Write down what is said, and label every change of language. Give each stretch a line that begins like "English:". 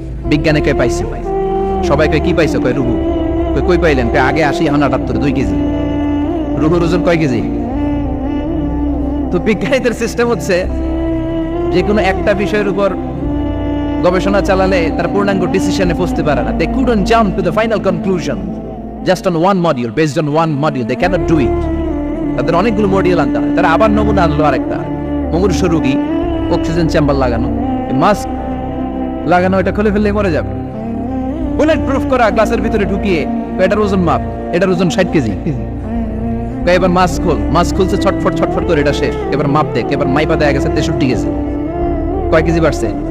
Bangla: বিজ্ঞানে কয় পাইছে, সবাই কয় কি পাইছে, কয় রুহু। কই পাইলেন? কয় আগে 80 এখন 78, 2 কেজি। রুহুর ওজন কয় কেজি? তো বিজ্ঞানীদের সিস্টেম হচ্ছে যে কোনো একটা বিষয়ের উপর গবেষণা চালালে তার পূর্ণাঙ্গ ডিসিশনে পৌঁছতে পারে না।
English: They couldn't jump to the final conclusion just on one module, based on one module. They cannot do it.
Bangla: তাদের অনেকগুলো মডিউল আনতে হয়। তারা আবার নমুনা আনলো আরেকটা মুমূর্ষু রোগী, অক্সিজেন চেম্বার লাগানো, মাস্ক লাগানো, এটা খুলে ফেললে মরে যাবে। বুলেট প্রুফ করা গ্লাসের ভিতরে ঢুকিয়ে এটার ওজন মাপ, এটার ওজন 60 কেজি। এবার মাস্ক খোল, মাস্ক খুলছে ছটফট ছটফট করে, এটা শেষ। এবার মাপ দেখ, এবার মাইপা দেখা গেছে 63 কেজি। কয় কেজি বাড়ছে?